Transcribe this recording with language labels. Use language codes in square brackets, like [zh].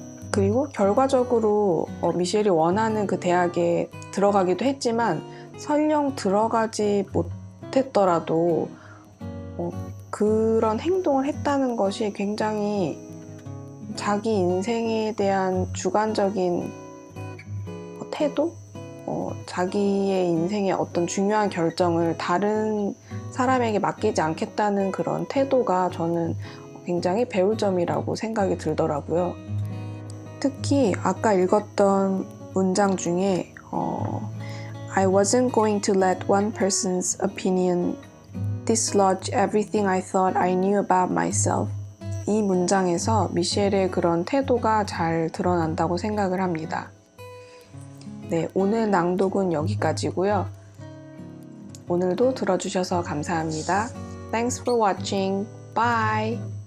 [ko] 그리고 결과적으로 미셸이 원하는 그 대학에 들어가기도 했지만 설령 들어가지 못했더라도 그런 행동을 했다는 것이 굉장히 자기 인생에 대한 주관적인 태도? 자기의 인생의 어떤 중요한 결정을 다른 사람에게 맡기지 않겠다는 그런 태도가 저는 굉장히 배울 점이라고 생각이 들더라고요. 특히 아까 읽었던 문장 중에 [en] I wasn't going to let one person's opinion dislodge everything I thought I knew about myself. [ko] 이 문장에서 미셸의 그런 태도가 잘 드러난다고 생각을 합니다. 네, 오늘 낭독은 여기까지고요. 오늘도 들어주셔서 감사합니다. [en] Thanks for watching. Bye!